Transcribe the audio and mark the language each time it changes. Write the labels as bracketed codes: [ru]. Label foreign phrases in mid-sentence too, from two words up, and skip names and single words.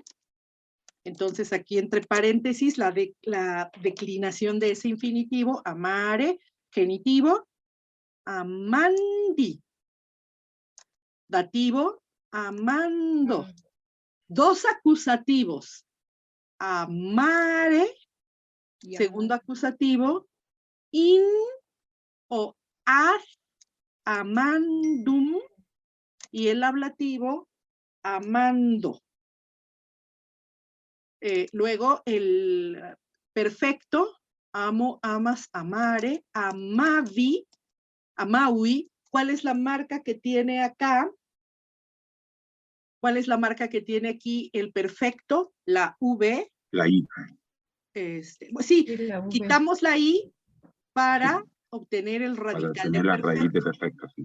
[es] Entonces, aquí entre paréntesis, la declinación de ese infinitivo, amare, genitivo, amandi. Dativo, amando. Dos acusativos, amare, segundo acusativo, [la] in o ad, amandum, [es] y el ablativo, amando. Luego el perfecto, amo, [la] amas, amare, amavi, amaui. [es] ¿Cuál es la marca que tiene acá? ¿Cuál es la marca que tiene aquí el perfecto? La V. La I. Sí, quitamos la I para obtener el radical para tener de la perfecto. raíz de perfecto, sí.